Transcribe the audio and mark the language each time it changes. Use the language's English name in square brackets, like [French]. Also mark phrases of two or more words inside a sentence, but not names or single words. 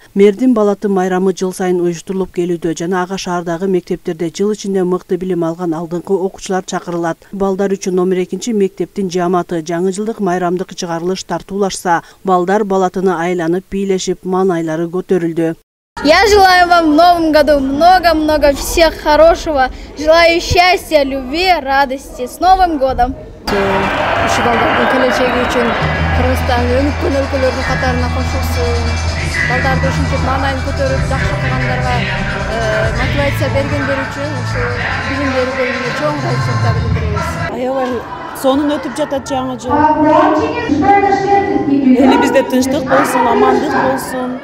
[Kyrgyz] Мэрдин балаты майрамы жыл сайын уюштурулуп келүүдө жана ага шаардагы мектептерде жыл ичинде мыкты билим алган алдыңкы окуучулар чакырылат. Балдар үчүн номер 2 мектептин жааматы жаңы жылдык майрамдык чыгарылыш тартуулашса, балдар балатыны айланып бийлешип, маанайлары көтөрүлдү. [Russian] Я желаю вам в новом году много-много всех хорошего. Желаю счастья, любви, радости. С Новым годом! [Kyrgyz] Ушу балдардын келечеги үчүн Кыргызстан өнүккөн өлкөлөрдүн катарына кошулсун. Балдарды ушинтип маанайын көтөрүп, жакшы окугандарга мотивация бергендер үчүн ушу билим берүү бөлүмүнө чоң ыраазычылыктарды билдиребиз. Аябай сонун өтүп жатат жаңы жыл. Элибизде тынчтык болсун, амандык болсун.